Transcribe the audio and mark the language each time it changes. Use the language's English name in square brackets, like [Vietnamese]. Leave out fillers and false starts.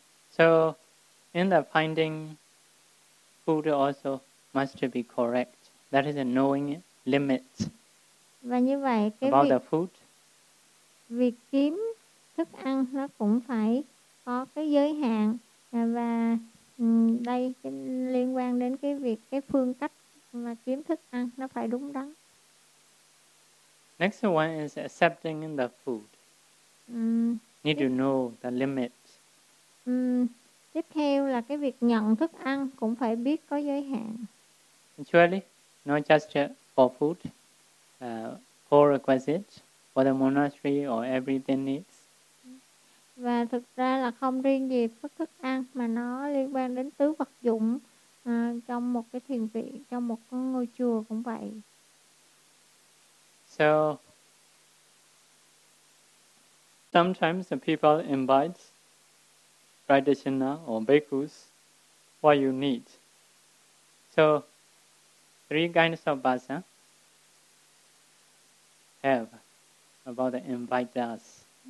[English] So in the finding food also must be correct. That is a knowing limits. [Vietnamese] Và như vậy cái [English] about [Vietnamese] việc, [English] the food. [Vietnamese] Việc kiếm thức ăn nó cũng phải có cái giới hạn, và đây liên quan đến cái việc cái phương cách mà kiếm thức ăn nó phải đúng đắn. [English] Next one is accepting the food. Need to know the limits. [Vietnamese] Tiếp theo là cái việc nhận thức ăn cũng phải biết có giới hạn. [English] Actually, not just for food, for requisites, for the monastery or everything needs. [Vietnamese] Và thực ra là không riêng gì phức thức ăn, mà nó liên quan đến tứ vật dụng trong một cái thiền viện, trong một cái ngôi chùa cũng vậy. [English] So, sometimes the people invite practitioner or bhikkhus what you need. So, three kinds of bhasa have about the invite us.